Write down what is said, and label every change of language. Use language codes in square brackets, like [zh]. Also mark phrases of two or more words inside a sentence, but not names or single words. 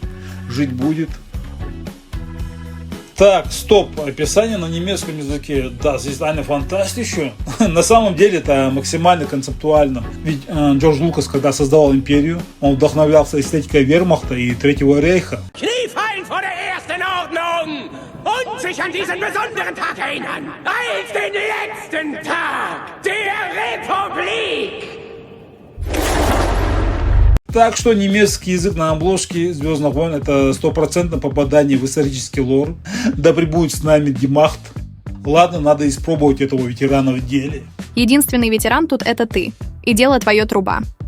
[ru] Жить будет. Так, стоп, описание на немецком языке. Да, здесь [de] eine Fantastische. [ru] На самом деле это максимально концептуально. Ведь Джордж Лукас, когда создавал Империю, он вдохновлялся эстетикой Вермахта и Третьего Рейха. [de] Kniefallen vor der ersten Ordnung und sich an diesen besonderen Tag erinnern, als den letzten Tag der Republik. [ru] Так что немецкий язык на обложке «Звездных войн» это 100% попадание в исторический лор. Да пребудет с нами Димахт. Ладно, надо испробовать этого ветерана в деле. Единственный ветеран тут это ты. И дело твое труба.